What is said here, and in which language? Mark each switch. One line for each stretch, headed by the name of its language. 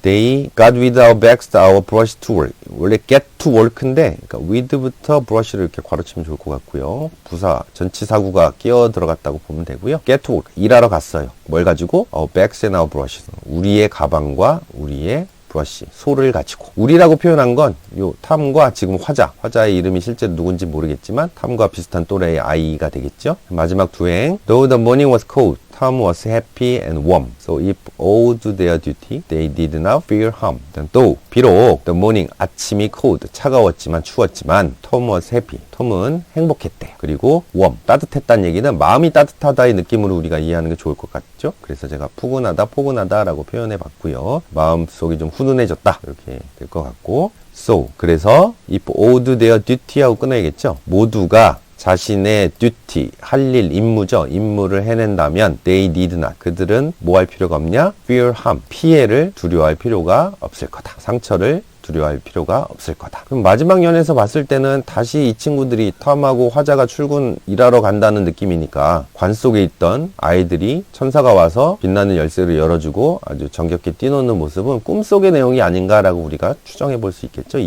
English: They got with our backs to our brushed to work.
Korean: 원래
English: get to work
Korean: 인데 그러니까 with부터 brush를 이렇게 괄호치면 좋을 것 같고요. 부사, 전치사구가 끼어 들어갔다고 보면 되고요.
English: get to work,
Korean: 일하러 갔어요. 뭘 가지고?
English: Our bags and our brushes.
Korean: 우리의 가방과 우리의 브러쉬, 소를 가지고. 우리라고 표현한 건 요 탐과 지금 화자의 이름이 실제로 누군지 모르겠지만 탐과 비슷한 또래의 아이가 되겠죠. 마지막 두 행.
English: Though the morning was cold, Tom was happy and warm. So if all do their duty, they did not fear harm. Though, 비록 the morning, 아침이 cold,
Korean: 차가웠지만 추웠지만
English: Tom was happy.
Korean: 톰은 행복했대. 그리고 warm, 따뜻했다는 얘기는 마음이 따뜻하다의 느낌으로 우리가 이해하는 게 좋을 것 같죠. 그래서 제가 포근하다라고 표현해 봤고요. 마음속이 좀 훈훈해졌다 이렇게 될 것 같고, so 그래서
English: if all do their duty
Korean: 하고 끊어야겠죠. 모두가 자신의 duty, 할 일, 임무죠. 임무를 해낸다면
English: they need not.
Korean: 그들은 뭐 할 필요가 없냐?
English: fear harm.
Korean: 피해를 두려워할 필요가 없을 거다. 상처를 두려워할 필요가 없을 거다. 그럼 마지막 연에서 봤을 때는 다시 이 친구들이 톰하고 화자가 일하러 간다는 느낌이니까 관 속에 있던 아이들이 천사가 와서 빛나는 열쇠를 열어주고 아주 정겹게 뛰노는 모습은 꿈속의 내용이 아닌가라고 우리가 추정해 볼 수 있겠죠.